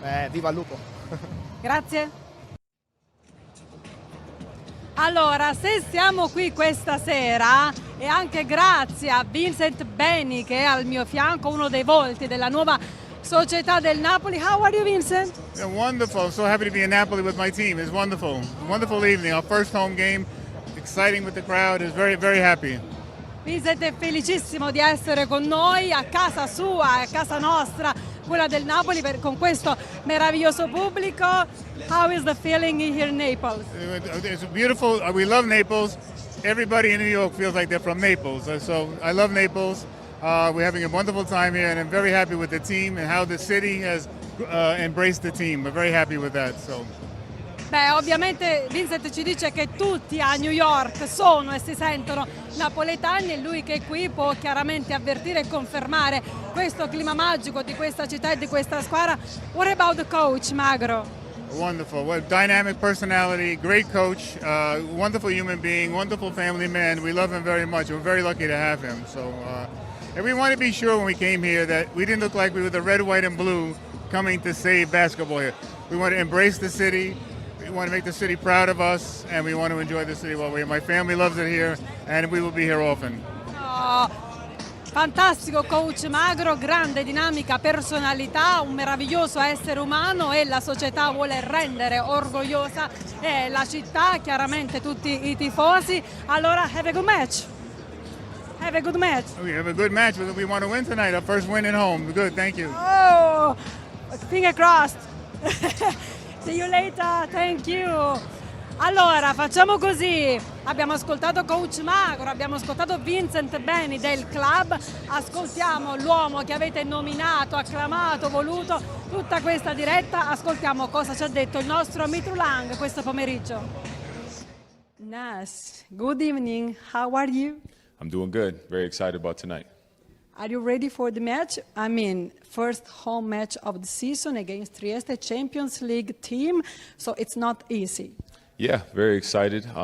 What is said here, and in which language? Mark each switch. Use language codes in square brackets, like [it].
[it] Viva il lupo! Grazie. Allora, se siamo qui questa sera è anche grazie a Vincent Beni che è al mio fianco, uno dei volti della nuova società del Napoli. [en] How are you, Vincent? Yeah, wonderful. I'm so happy to be in Napoli with my team. It's wonderful. Wonderful evening. Our first home game. Exciting with the crowd. Is very, very happy. [it] Vincent è felicissimo di essere con noi a casa sua, a casa nostra, quella del Napoli, con questo meraviglioso pubblico. [en] How is the feeling here in Naples? It's beautiful. We love Naples. Everybody in New York feels like they're from Naples. So I love Naples. We're having a wonderful time here, and I'm very happy with the team and how the city has embraced the team. We're very happy with that. So. [it] Beh, ovviamente Vincent ci dice che tutti a New York sono e si sentono napoletani e lui che è qui può chiaramente avvertire e confermare questo clima magico di questa città e di questa squadra. [en] What about the coach, Magro? Wonderful. What dynamic personality, great coach, wonderful human being, wonderful family man. We love him very much. We're very lucky to have him. So, and we want to be sure when we came here that we didn't look like we were the red, white, and blue coming to save basketball here. We want to embrace the city. We want to make the city proud of us, and we want to enjoy the city while we're here. My family loves it here, and we will be here often. [it] Oh, fantastico coach Magro, grande dinamica, personalità, un meraviglioso essere umano e la società vuole rendere orgogliosa la città, chiaramente tutti i tifosi. Allora, [en] have a good match. Have a good match. We have a good match. We want to win tonight. Our first win at home. Good, thank you. Oh, finger crossed. See you later, thank you. [it] Allora, facciamo così. Abbiamo ascoltato coach Magro, abbiamo ascoltato Vincent Beni del club, ascoltiamo l'uomo che avete nominato, acclamato, voluto tutta questa diretta, ascoltiamo cosa ci ha detto il nostro Mitru Lang questo pomeriggio. [en] Nas, good evening, how are you? I'm doing good. Very excited about tonight. Are you ready for the match? I mean, first home match of the season against Trieste, Champions League team, so it's not easy. Yeah, very excited.